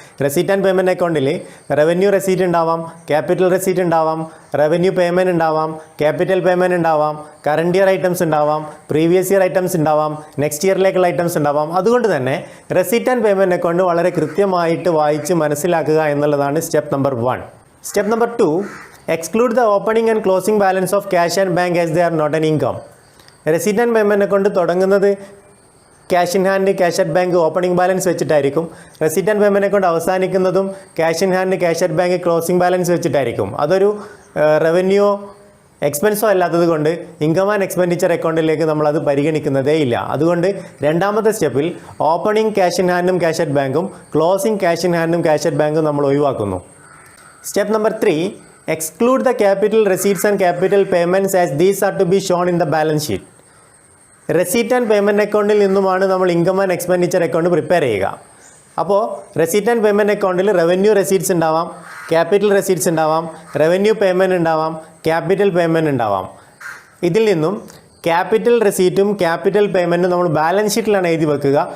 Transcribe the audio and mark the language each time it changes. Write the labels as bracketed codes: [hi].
[ml] Receipt and payment അക്കൗണ്ടിൽ revenue receipt ഉണ്ടാവാം, capital receipt ഉണ്ടാവാം, റവന്യൂ പേയ്മെൻറ്റ് ഉണ്ടാവാം, ക്യാപിറ്റൽ പേയ്മെൻറ്റ് ഉണ്ടാവാം, കറണ്ട് ഇയർ ഐറ്റംസ് ഉണ്ടാവാം, പ്രീവിയസ് ഇയർ ഐറ്റംസ് ഉണ്ടാവാം, നെക്സ്റ്റ് ഇയറിലേക്കുള്ള ഐറ്റംസ് ഉണ്ടാവാം. അതുകൊണ്ട് തന്നെ റെസീറ്റ് ആൻഡ് പേയ്മെൻറ്റ് അക്കൗണ്ട് വളരെ കൃത്യമായിട്ട് വായിച്ച് മനസ്സിലാക്കുക എന്നുള്ളതാണ് step number 1. [en] Step number 2, exclude the opening and closing balance of cash and bank as they are not an income. [ml] Receipt and payment account തുടങ്ങുന്നത് cash in hand, cash at bank, opening balance വെച്ചിട്ടായിരിക്കും. Receipt and payment account അവസാനിക്കുന്നതും cash in hand, cash at bank, closing balance വെച്ചിട്ടായിരിക്കും. അതൊരു revenue എക്സ്പെൻസോ അല്ലാത്തത് കൊണ്ട് income and expenditure അക്കൗണ്ടിലേക്ക് നമ്മളത് പരിഗണിക്കുന്നതേ ഇല്ല. അതുകൊണ്ട് രണ്ടാമത്തെ സ്റ്റെപ്പിൽ opening cash in ഹാൻഡും cash at ബാങ്കും closing cash in ഹാൻഡും cash at ബാങ്കും നമ്മൾ ഒഴിവാക്കുന്നു. [en] Step number 3, exclude the capital receipts and capital payments as these are to be shown in the balance sheet. [ml] Receipt and payment അക്കൗണ്ടിൽ നിന്നുമാണ് നമ്മൾ income and expenditure account prepare ചെയ്യുക. അപ്പോൾ receipt and payment അക്കൗണ്ടിൽ revenue receipts ഉണ്ടാവാം, capital receipts ഉണ്ടാവാം, revenue payment ഉണ്ടാവാം, capital payment ഉണ്ടാവാം. ഇതിൽ നിന്നും ക്യാപിറ്റൽ റെസീറ്റും ക്യാപിറ്റൽ പേയ്മെൻറ്റും നമ്മൾ ബാലൻസ് ഷീറ്റിലാണ് എഴുതി വെക്കുക.